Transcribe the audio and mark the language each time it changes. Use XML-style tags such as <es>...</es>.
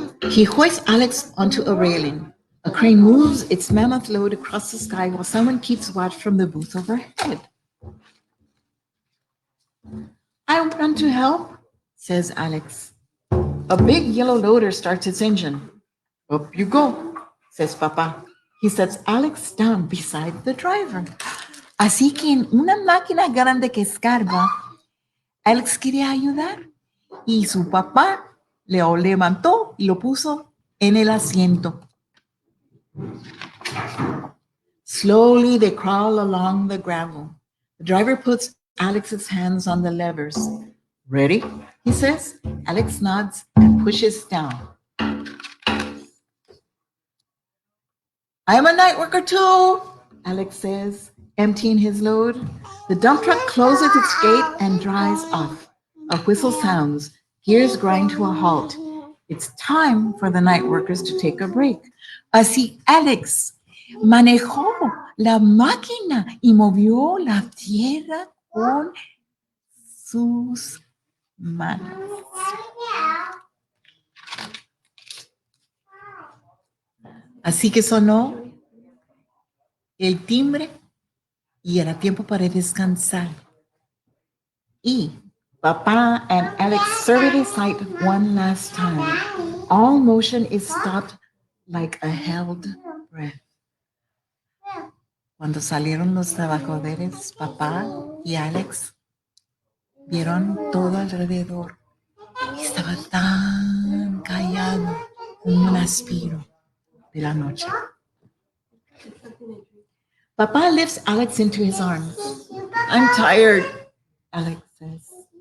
<en>He hoists Alex onto a railing. A crane moves its mammoth load across the sky while someone keeps watch from the booth overhead. I run to help, says Alex. A big yellow loader starts its engine. Up you go, says Papa. He sets Alex down beside the driver.</en> <es>Así que en una máquina grande que escarba, Alex quería ayudar y su papá le levantó y lo puso en el asiento.</es> <en>Slowly they crawl along the gravel. The driver puts Alex's hands on the levers. Ready? He says. Alex nods and pushes down. I am a night worker too, Alex says, emptying his load. The dump truck closes its gate and drives off. A whistle sounds. Gears grind to a halt. It's time for the night workers to take a break.</en> <es>Así Alex manejó la máquina y movió la tierra con sus manos. Así que sonó el timbre y era tiempo para descansar.</es> <en>Y Papa and Alex survey the site one last time. All motion is stopped like a held breath.</en> <es>Cuando salieron los trabajadores, Papá y Alex vieron todo alrededor. Estaba tan callado como un aspiro de la noche.</es> <en>Papá lifts Alex into his arms. I'm tired, Alex says.</en>